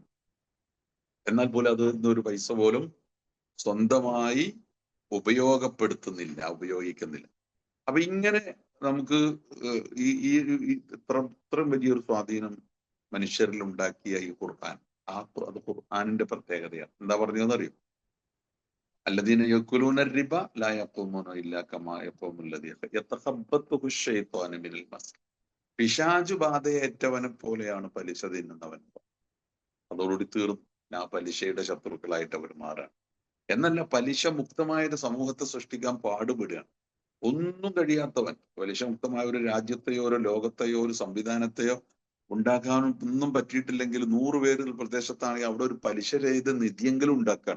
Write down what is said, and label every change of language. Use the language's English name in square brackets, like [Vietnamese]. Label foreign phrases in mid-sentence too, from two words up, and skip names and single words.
[Malayalam] എന്നാൽ പോലും അത് ഇന്നൊരു പൈസ പോലും സ്വന്തമായി ഉപയോഗിക്കുന്നില്ല. അപ്പൊ ഇങ്ങനെ നമുക്ക് ഇത്രയും വലിയൊരു സ്വാധീനം മനുഷ്യരിൽ ഉണ്ടാക്കിയ ഈ ഖുർആൻ, അത് ഖുർആനിന്റെ പ്രത്യേകതയാണ്. എന്താ പറഞ്ഞതെന്നറിയോ? [Arabic] الذين يأكلون الربا لا يقومون إلا كما يقوم الذي يتخبطه الشيطان من المس. [Malayalam] പിശാചു ബാധയേറ്റവനെ പോലെയാണ് പലിശ തിന്നുന്നവൻ. അതോടുകൂടി തീർന്നു. ആ പലിശയുടെ ശത്രുക്കളായിട്ട് അവർ മാറാൻ. എന്നല്ല, പലിശ മുക്തമായ ഒരു സമൂഹത്തെ സൃഷ്ടിക്കാൻ പാടുപെടുകയാണ്. ഒന്നും കഴിയാത്തവൻ, പലിശ മുക്തമായ ഒരു രാജ്യത്തെയോ ഒരു ലോകത്തെയോ ഒരു സംവിധാനത്തെയോ ഉണ്ടാക്കാനും ഒന്നും പറ്റിയിട്ടില്ലെങ്കിൽ 100 പേര് പ്രദേശത്താണെങ്കിൽ അവിടെ ഒരു പലിശ രഹിത നിധിയെങ്കിലും ഉണ്ടാക്കുകയാണ്.